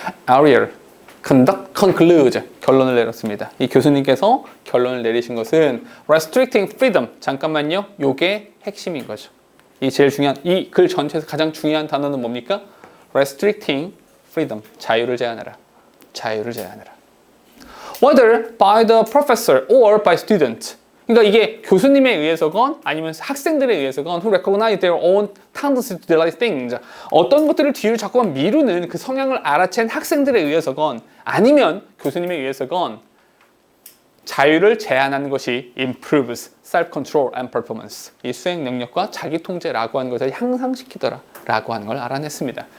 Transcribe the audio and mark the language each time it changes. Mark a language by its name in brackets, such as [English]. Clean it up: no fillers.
[Korean] Ariel concludes, 결론을 내렸습니다. 이 교수님께서 결론을 내리신 것은 [English] restricting freedom. [Korean] 잠깐만요. 요게 핵심인 거죠. 이 제일 중요한, 이 글 전체에서 가장 중요한 단어는 뭡니까? [English] restricting freedom. [Korean] 자유를 제한하라. 자유를 제한하라. [English] Whether by the professor or by student. [Korean] 그러니까 이게 교수님에 의해서건 아니면 학생들에 의해서건 [English] who recognize their own tendency to delay things. [Korean] 어떤 것들을 뒤로 자꾸만 미루는 그 성향을 알아챈 학생들에 의해서건 아니면 교수님에 의해서건 자유를 제한하는 것이 [English] improves self-control and performance. [Korean] 이 수행 능력과 자기 통제라고 하는 것을 향상시키더라 라고 하는 걸 알아냈습니다.